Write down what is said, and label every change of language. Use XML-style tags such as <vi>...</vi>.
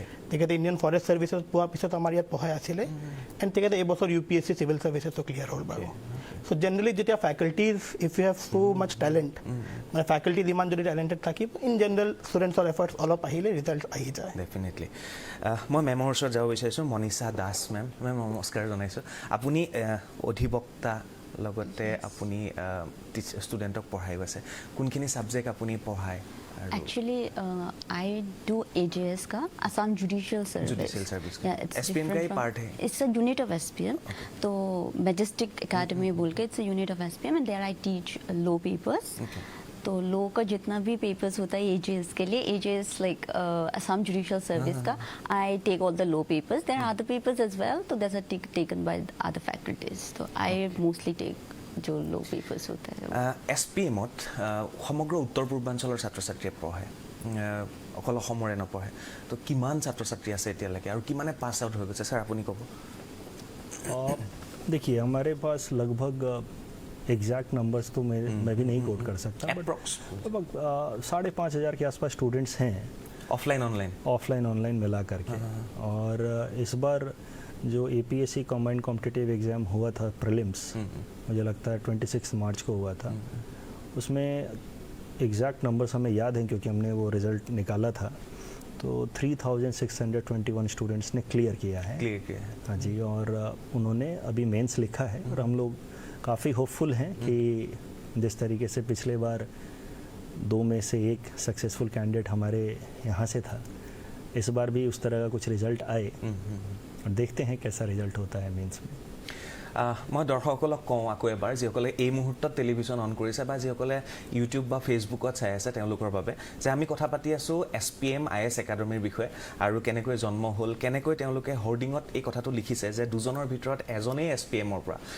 <as>তেখেতে Indian forest ছাৰ্ভিচত পোৱাৰ পিছত আমাৰ ইয়াত পঢ়াই আছিলে, এণ্ড তেখেতে এইবছৰ UPSC চিভিল ছাৰ্ভিচেছো ক্লিয়াৰ হ'ল বাৰু। চ' জেনেৰেলি যেতিয়া faculties, if U have so much talent, মানে ফেকাল্টিজ ইমান যদি টেলেণ্টেড থাকিব, ইন জেনেৰেল ষ্টুডেণ্টছৰ এফৰ্টছ অলপ আহিলে ৰিজাল্ট আহি যায়। ডেফিনেটলি। মই মেমৰ ওচৰত যাব বিচাৰিছোঁ, মনীষা দাস মেম। মেম নমস্কাৰ জনাইছোঁ। আপুনি অধিবক্তা, লগতে আপুনি ষ্টুডেণ্টক পঢ়াই আছে, কোনখিনি ছাবজেক্ট আপুনি পঢ়ায়,</as> <en>Actually, I do AJS का Assam Judicial Service.</en> <hi>Judicial Service का।</hi> <en>Yeah, it's</en> <hi>SPM का ही</hi> <en>different</en> <hi>part है।</hi> <en>It's a unit of SPM. तो Majestic Academy</en> <hi>बोल के</hi> <en>it's a unit of SPM and there I teach law papers. Okay.</en> <hi>तो law का जितना भी पेपर्स होता है AJS के लिए, AJS like Assam judicial service का,</hi> <en>I take all the law papers. There are other papers as well, तो that's are taken by other faculties. तो I mostly take</en> <hi>जो लो पेपर्स होता है.</hi> <as>SPM-ত সমগ্ৰ উত্তৰ পূৰ্বাঞ্চলৰ ছাত্ৰ ছাত্ৰীয়ে পঢ়ে, অকল অসমৰে নপঢ়ে. তো কিমান ছাত্ৰ ছাত্ৰী আছে এতিয়ালৈকে আৰু কিমানে পাছ আউট হৈ গৈছে ছাৰ আপুনি ক'ব?</as> <hi>देखिए हमारे पास लगभग एग्जैक्ट नंबर्स तो मैं भी नहीं कोट कर सकता, बट</hi> <en>Approx.</en> <hi>लगभग 5,500 के आसपास स्टूडेंट्स हैं</hi> <as>অফলাইন অনলাइन</as> <hi>ऑफलाइन ऑनलाइन मिला करके. और इस बार जो APSC कॉम्बाइंड कॉम्पिटिटिव एग्ज़ाम हुआ था प्रीलिम्स, मुझे लगता है 26 मार्च को हुआ था. उसमें एग्जैक्ट नंबर्स हमें याद हैं क्योंकि हमने वो रिज़ल्ट निकाला था. तो 3,621 स्टूडेंट्स ने क्लियर किया है. क्लियर किया है. हाँ जी. और उन्होंने अभी मेंस लिखा है और हम लोग काफ़ी होपफुल हैं कि जिस तरीके से पिछले बार 2 में से 1 सक्सेसफुल कैंडिडेट हमारे यहाँ से था, इस बार भी उस तरह का कुछ रिजल्ट आए. और देखते हैं कैसा रिजल्ट होता है मेंस में.</hi> <as>মই দৰ্শকসকলক কওঁ আকৌ এবাৰ, যিসকলে এই মুহূৰ্তত টেলিভিশ্যন অন কৰিছে বা যিসকলে ইউটিউব বা ফেচবুকত চাই আছে তেওঁলোকৰ বাবে, যে আমি কথা পাতি আছোঁ SPM IS একাডেমীৰ বিষয়ে আৰু কেনেকৈ জন্ম হ'ল, কেনেকৈ তেওঁলোকে হৰ্ডিঙত এই কথাটো লিখিছে যে দুজনৰ ভিতৰত এজনেই SPM-ৰ পৰা.</as>